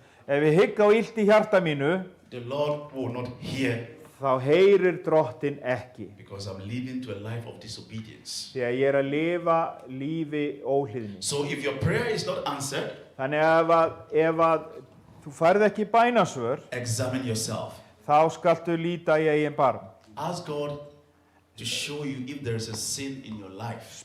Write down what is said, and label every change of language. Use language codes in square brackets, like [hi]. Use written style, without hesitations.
[is] Ef ég hygg á illt í hjarta mínu, [en] The Lord will not hear [is] þá heyrir Drottinn ekki. [en] because I'm living to a life of disobedience. [is] Því að ég að lifa lífi óhlýðni. [en] So if your prayer is not answered, [is] Þannig að ef að þú færð ekki bænasvör, [en] examine yourself. [is] þá skaltu líta í eigin barm. [en] Ask God to show you if there is a sin in your life